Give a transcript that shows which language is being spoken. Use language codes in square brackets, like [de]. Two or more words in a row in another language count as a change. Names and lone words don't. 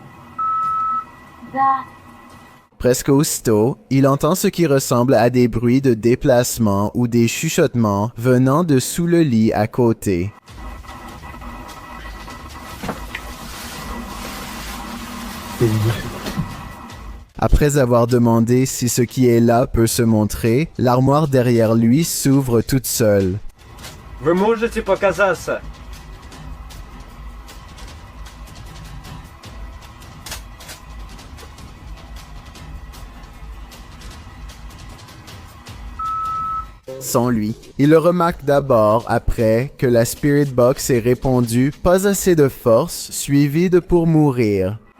[fr] Presque aussitôt, il entend ce qui ressemble à des bruits de déplacement ou des chuchotements venant de sous le lit à côté. Après avoir demandé si ce qui est là peut se montrer, l'armoire derrière lui s'ouvre toute seule. [ru] Вы можете показаться? [fr] Sans lui. Il le remarque d'abord après que la Spirit Box ait répondu « Pas assez de force » suivi de « Pour mourir ».